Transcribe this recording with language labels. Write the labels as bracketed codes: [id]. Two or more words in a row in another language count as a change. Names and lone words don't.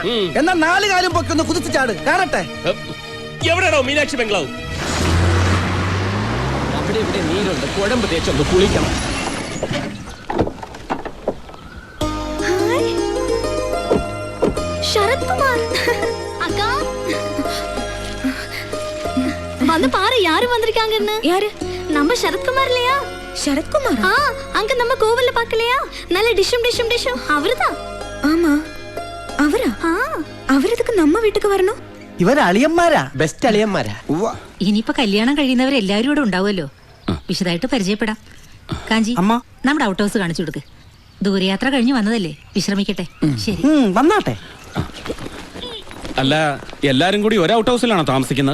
[ml] എന്നാ 4 കാലും പൊക്കൊന്ന് കുതിച്ചു ചാട്, കാണട്ടെ. എവിടെയാണോ മീനാക്ഷി ബംഗ്ലാവ്? അവിടെ ഇവിടെ നീരുണ്ട്, കുഴമ്പ് തേച്ചൊന്ന് കുളിക്കണം. [ta] ശരത്കുമാർ அக்கா வந்து பாரு யாரு வந்திருக்காங்கன்னு. யாரு? நம்ம சரத்குமார் இல்லையா? சரத்குமார்? அங்க நம்ம கோவில்ல பார்க்கலையா? நல்ல டிஷும் அவர்தான். ஆமா, அவரா? [ml] അവരതൊക്കെ നമ്മ വീട്ടിക്ക് വരണോ? ഇവര് അളിയന്മാരാ, ബെസ്റ്റ് അളിയന്മാരാ. ഇനിയിപ്പോ കല്യാണം കഴിയുന്നവരെല്ലാരും ഇവിടെ ഉണ്ടാവുമല്ലോ. വിശദമായിട്ട് പരിചയപ്പെടാം. കാഞ്ചി, അമ്മ, നമ്മുടെ [en] out house [ml] കാണിച്ചു കൊടുക്ക്. ദൂരയാത്ര കഴിഞ്ഞ് വന്നതല്ലേ, വിശ്രമിക്കട്ടെ. ശരി, വന്നാട്ടെ. അല്ല, എല്ലാരും കൂടി ഒരു ഔട്ട് ഹൗസിലാണോ താമസിക്കുന്നത്?